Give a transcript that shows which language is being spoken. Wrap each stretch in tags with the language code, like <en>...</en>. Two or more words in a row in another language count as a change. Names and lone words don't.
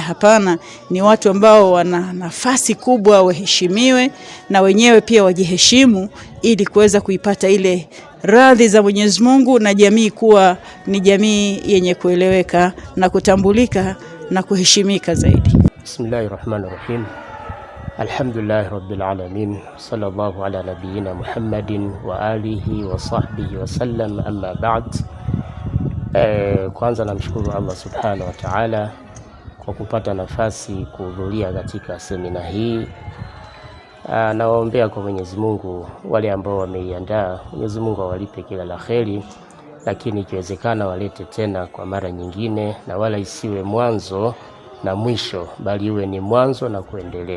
<sw>Hapana, ni watu ambao wana nafasi kubwa, waheshimiwe na wenyewe pia wajiheshimu, ili kuweza kuipata ile radhi za Mwenyezi Mungu, na jamii kuwa ni jamii yenye kueleweka na kutambulika na kuheshimika zaidi.</sw> <ar>بسم الله الرحمن الرحيم. الحمد لله رب العالمين. صلى الله على نبينا محمد وعلى آله وصحبه وسلم، أما بعد.</ar> <sw>Kwanza namshukuru</sw> <ar>الله سبحانه وتعالى</ar> <sw>kwa kupata nafasi kuhudhuria katika semina hii. Nawaombea kwa Mwenyezi Mungu wale ambao wameiandaa, Mwenyezi Mungu awalipe kila la kheri, lakini ikiwezekana walete tena kwa mara nyingine, na wala isiwe mwanzo na mwisho, bali iwe ni mwanzo na kuendelea.</sw>